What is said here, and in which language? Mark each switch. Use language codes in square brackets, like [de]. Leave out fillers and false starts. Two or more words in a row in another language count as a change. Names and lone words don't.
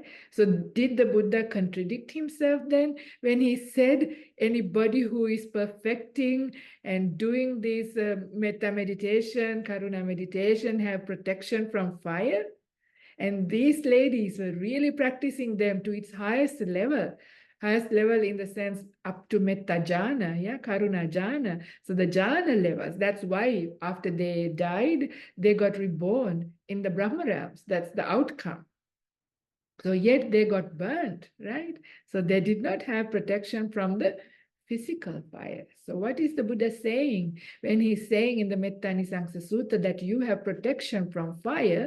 [en] So did the Buddha contradict himself then when he said anybody who is perfecting and doing this metta meditation, karuna meditation, have protection from fire? And these ladies were really practicing them to its highest level in the sense up to [pi] metta jhana, [en] yeah, [pi] karuna jhana. [en] So the jhana levels, that's why after they died, they got reborn in the Brahma realms. That's the outcome. So yet they got burnt, right? So they did not have protection from the physical fire. So what is the Buddha saying when he's saying in the Metta Nisangsa Sutta that you have protection from fire?